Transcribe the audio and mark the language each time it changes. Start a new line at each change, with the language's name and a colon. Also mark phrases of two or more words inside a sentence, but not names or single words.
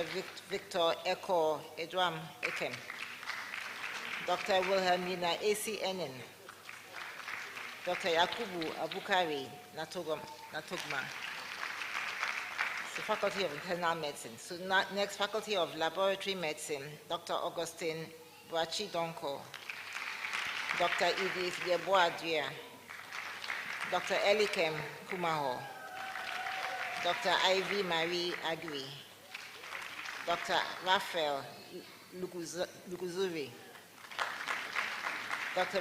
English: Victor Eko Edwam Ekem, Dr. Wilhelmina A.C. Enin, Dr. Yakubu Abukari Natogma. The Faculty of Internal Medicine. So next, Faculty of Laboratory Medicine, Dr. Augustine Boachi Donko, Dr. Edith Yeboadria, Dr. Elikem Kumaho, Dr. Ivy Marie Agui, Dr. Raphael Luguzuri, Dr.